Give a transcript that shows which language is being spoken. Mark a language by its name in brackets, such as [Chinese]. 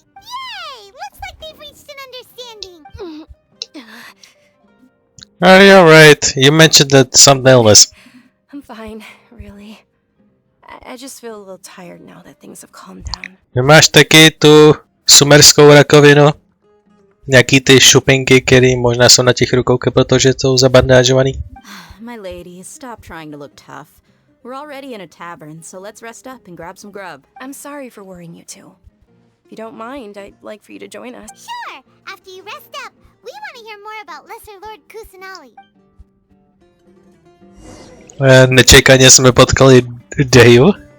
[English] Yay! Looks like they've reached an understanding. Alright. You mentioned that some illness. I'm fine, really. I just feel a little tired now that things have calmed down. [Czech] Máš taky tu sumerskou rakovinu? Nějaký ty šupinky, který možná jsou na těch rukou, protože jsou zabandážovaný? [English] My lady, stop trying to look tough. We're already in a tavern, so let's rest up and grab some grub. I'm sorry for worrying you two. If you don't mind, I'd like for you to join us. Sure! After you rest up, we want to hear more about Lesser Lord Kusanali. [Czech] Nečekaně jsme potkali Deju.